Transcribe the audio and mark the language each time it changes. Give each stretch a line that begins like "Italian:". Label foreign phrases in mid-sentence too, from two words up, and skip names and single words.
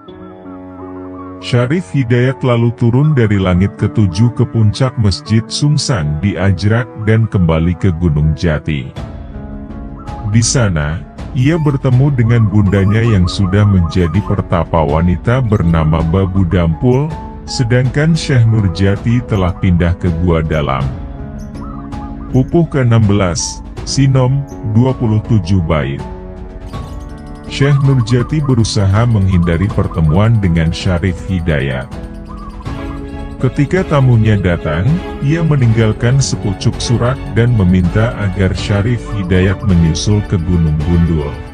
Indonesian: Syarif Hidayat lalu turun dari langit ke-7 ke puncak Masjid Sungsang di Ajrak dan kembali ke Gunung Jati. Di sana, ia bertemu dengan bundanya yang sudah menjadi pertapa wanita bernama Babu Dampul, sedangkan Syekh Nurjati telah pindah ke Gua Dalam. Pupuh ke-16, Sinom, 27 bait. Syekh Nurjati berusaha menghindari pertemuan dengan Syarif Hidayat. Ketika tamunya datang, ia meninggalkan sepucuk surat dan meminta agar Syarif Hidayat menyusul ke Gunung Gundul.